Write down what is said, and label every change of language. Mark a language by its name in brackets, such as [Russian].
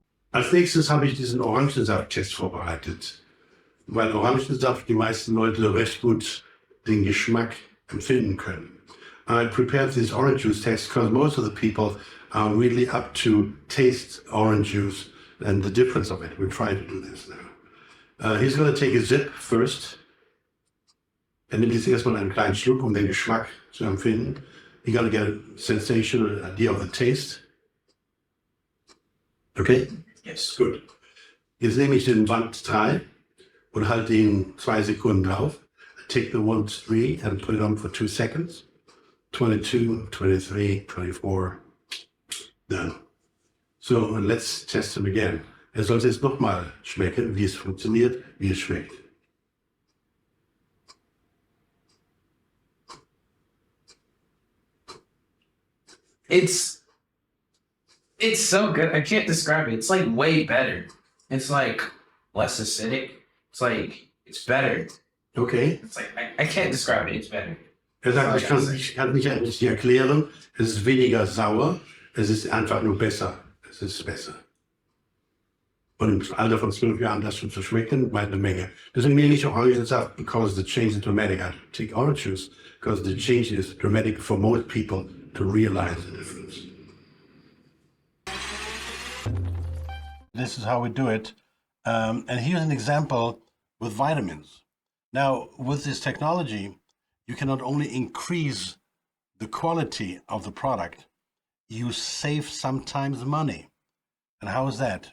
[German] Als nächstes habe ich diesen Orangensaft-Test vorbereitet. Weil Orangensaft die meisten Leute recht gut den Geschmack empfinden können. [English] I prepared this orange juice test because most of the people are really up to taste orange juice and the difference of it. We're trying to do this now. He's going to take a sip first. [German] Er nimmt jetzt erstmal einen kleinen Schluck, um den Geschmack zu empfinden. [English] You're going to get a sensation, an idea of the taste. Okay? Yes, good. [German] Jetzt nehme ich den Wand 3 und halte ihn 2 Sekunden drauf. [English] Take the 1, 3 and put it on for 2 seconds. 22, 23, 24. Done. So, and let's test him again. [German] Er soll es jetzt nochmal schmecken, wie es funktioniert, wie es schmeckt. [English] It's so good. I can't describe it. It's like way better. It's like less acidic. It's like it's better. Okay. It's like I can't describe it. It's better. [German] Er sagt, ich kann nicht richtig erklären. Es ist weniger sauer. Es ist einfach nur besser. Es ist besser. Und im Alter von 12 Jahren das schon zu schmecken, meint eine Menge. Deswegen nehme ich Orangensaft, [English] because the change is dramatic. I take orange juice, because the change is dramatic for most people to realize the difference. this is how we do it. And here's an example with vitamins. Now, with this technology, you can not only increase the quality of the product, you save sometimes money. And how is that?